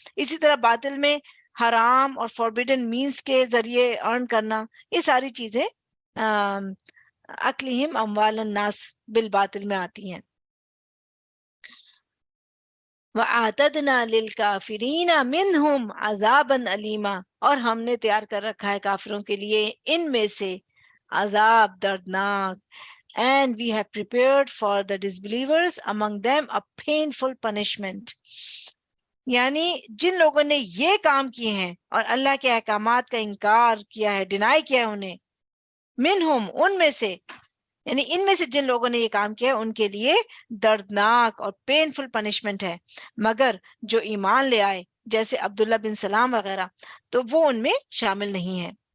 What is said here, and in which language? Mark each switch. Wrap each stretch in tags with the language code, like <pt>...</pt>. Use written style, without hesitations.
<ur>اسی طرح باطل میں حرام اور فوربیڈن مینز کے ذریعے ارن کرنا، یہ ساری چیزیں</ur> <ar>اکلہم اموال الناس بالباطل</ar> <ur>میں آتی ہیں.</ur> <ar>وَأَعْتَدْنَا لِلْكَافِرِينَ مِنْهُمْ عَذَابًا أَلِيمًا،</ar> <ur>اور ہم نے تیار کر رکھا ہے کافروں کے لیے ان میں سے عذاب دردناک.</ur> <en>and we have prepared for the disbelievers among them a painful punishment.</en> <ur>یعنی جن لوگوں نے یہ کام کیے ہیں اور اللہ کے احکامات کا انکار کیا ہے، ڈینائی کیا ہے انہیں، منہم ان میں سے، یعنی ان میں سے جن لوگوں نے یہ کام کیا ہے ان کے لیے دردناک اور پینفل پنشمنٹ ہے، مگر جو ایمان لے آئے جیسے عبداللہ بن سلام وغیرہ تو وہ ان میں شامل نہیں ہے۔</ur>